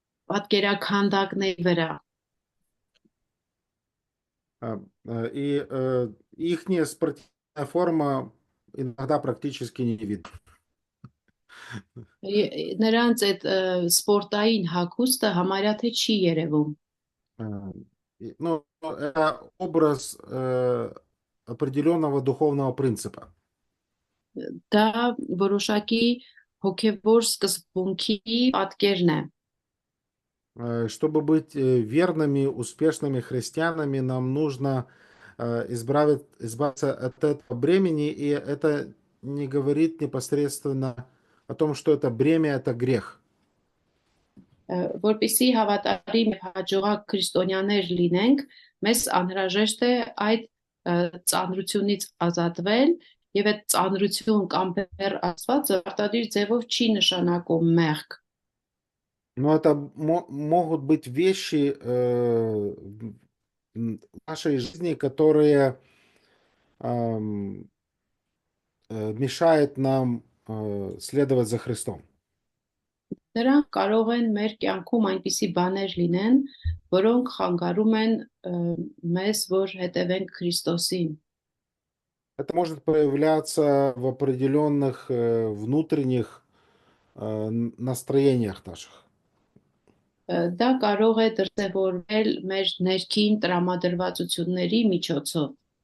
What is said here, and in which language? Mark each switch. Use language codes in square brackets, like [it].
[hy] պատկերաքանդակների վրա [ru] И ихняя спортивная форма иногда практически не видно. [hy] նրանց այդ սպորտային հագուստը համարյա թե չի երևում [ru] Ну, это образ определенного духовного принципа. [hy] դա որոշակի հոգևոր սկզբունքի պատկերն է [ru] Чтобы быть верными, успешными христианами, нам нужно избавиться от этого бремени, и это не говорит непосредственно о том, что это бремя, это грех. [hy] որպեսզի հավատարիմ եւ հաջողակ քրիստոնյաներ լինենք, մեզ անհրաժեշտ է այդ ծանրությունից ազատվել եւ այդ ծանրություն կամ բեր ասվածը արտադիր ձևով չի նշանակում մեղք [ru] Но это могут быть вещи в нашей жизни, которые мешают нам следовать за Христом. [hy] Նրանք կարող են մեր կյանքում այնպիսի բաներ լինեն, որոնք խանգարում են մեզ, որ հետևենք Քրիստոսին։ [ru] Это может проявляться в определенных внутренних настроениях наших. [hy] Դա կարող է դրսևորվել մեր ներքին տրամադրվածությունների միջոցով։